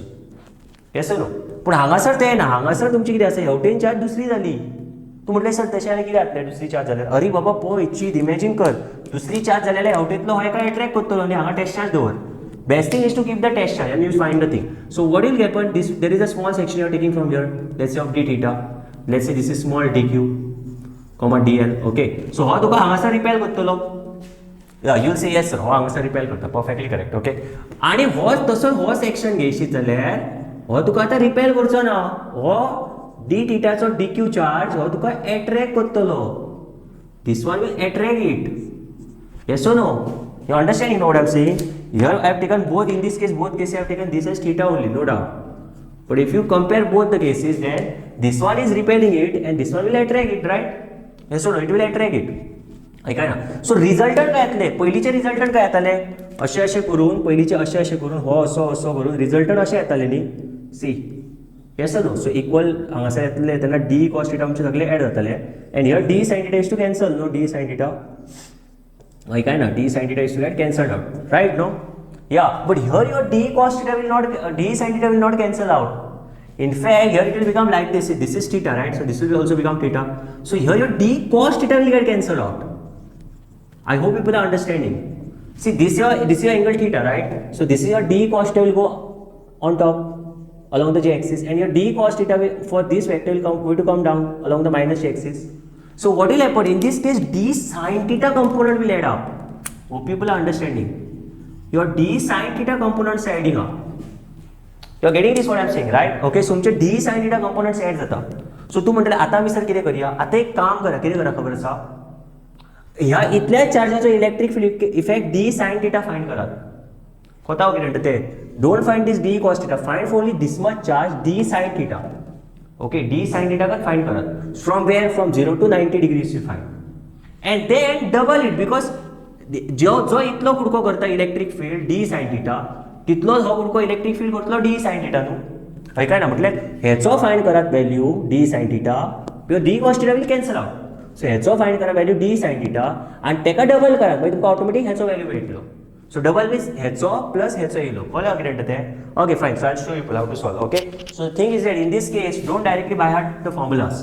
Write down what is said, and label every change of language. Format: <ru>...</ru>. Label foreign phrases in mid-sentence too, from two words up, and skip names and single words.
<en>yes no</en> <kok>पण हांगासर ते ना हांगासर तुमची कितें आसा हेवटेन चार्ज दुसरी जाली तूं म्हटलें सर तशें जाल्यार कितें जातलें दुसरी चार्ज जाल्यार अरे बाबा पळय चीज इमॅजीन कर दुसरी चार्ज जाल्यार हेवटेंतलो हो एका अट्रॅक्ट करतलो आनी हांगा</kok> <en>test charge</en> <kok>दवर</kok> <en>best thing is to keep the test charge and you find the thing so what will happen this there is a small section you are taking from here let's say of d theta let's say this is small dq comma dl okay so</en> <kok>हो तुका हांगासर रिपेल करतलो</kok> <en>you will say yes sir</en> <kok>हो हांगासर रिपेल करता</kok> <en>perfectly correct okay</en> <kok>आनी हो तसो हो सेक्शन घेयशीत जाल्यार हो तुका आता रिपेल करचो ना हो डी थीटाचो dq चार्ज हो तुका अट्रॅक्ट करतलो</kok> <en>this one will attract it yes or no you understanding what I am saying here I have taken both in this case both cases I have taken this as theta only no doubt but if you compare both the cases then this one is repelling it and this one will attract it right yes or no it will attract it</en> <kok>ऐकाय ना सो रिजल्टंट काय येतले पयलींचे रिजल्टंट काय येताले अशें करून पयलींचे अशें करून हो असो करून रिजल्टंट अशें येताले न्ही</kok> <en>see yes no so equal</en> <kok>हांगासर येतले तेन्ना</kok> <en>d cos theta</en> <kok>आमचे सगळे एड जातले</kok> <en>and here d sin theta is to cancel no d sin theta</en> <kok>ऐकाय ना</kok> <en>d sin theta is to get cancelled out right no ya but here your d cos theta will not d sin theta will not cancel out in fact here it will become like this is theta right so this will also become theta so here your d cos theta will get cancelled out I hope people are understanding see this is your angle theta right so this is your d cos theta will go on top along the y-axis and your d cos theta will, for this vector will going to come down along the minus y-axis. So what will happen in this case? D sin theta component will add up. Hope people are understanding. Your d sin theta components are adding up. You are getting this what I am saying, right? Okay, so</en> <kok>तुमचे</kok> <en>d sin theta components add</en> <kok>जाता. So तू म्हणटले आता आम्ही सर कितें करूया? आता एक काम करा, कितें करा खबर आसा? ह्या इतल्या चार्जाचो</kok> <en>electric field effect d sin theta</en> <kok>फाइंड करात. कोता कितें म्हणटा ते?</kok> <en>Don't find this d cos theta. Find only this much charge d sin theta. Okay, d sin theta का find करा. From where? From 0 to 90 degrees you find. And then double it because</en> <kok>जो इतलो कुडको करता</kok> <en>electric field d sin theta,</en> <kok>तितलोच हो कुडको</kok> <en>electric field करतलो d sin theta</en> <kok>न्हू. हय काय ना म्हटल्यार हेचो फाइंड करात</kok> <en>value d sin theta, because d cos theta will cancel out.</en> <kok>So हेचो फाइंड करा</kok> <en>value d sin theta</en> <kok>आणि तेका डबल करा मागीर तुमका ऑटोमॅटिक हेचो व्हॅल्यू मेळटलो.</kok> <en>So double means hecho plus hecho yellow. Follow again there. Okay, fine. So I'll show you how to solve. Okay. So the thing is that in this case, don't directly by heart the formulas.</en>